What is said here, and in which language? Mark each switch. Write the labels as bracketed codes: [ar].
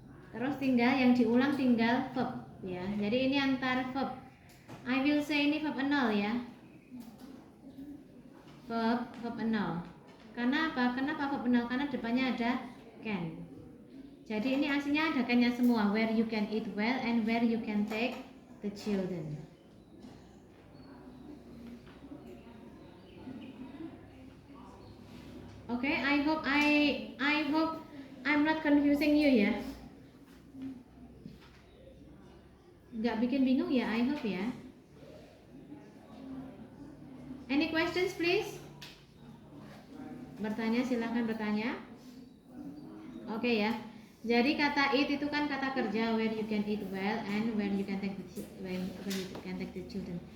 [id] Terus tinggal yang diulang tinggal verb ya. Jadi ini antar verb. [en] I will say [id] ini verb 0 ya. Verb 0. Karena apa? Kenapa verb 0? Karena depannya ada can. Jadi ini aslinya ada can-nya semua. [en] Where you can eat well and where you can take the children. Okay, I hope I'm not confusing you ya. [id] Nggak bikin bingung ya, [en] I hope [id] ya. [en] Any questions please? [id] Bertanya, silahkan bertanya. Oke ya. Jadi kata eat itu kan kata kerja, [en] where you can eat well and where you can take the children.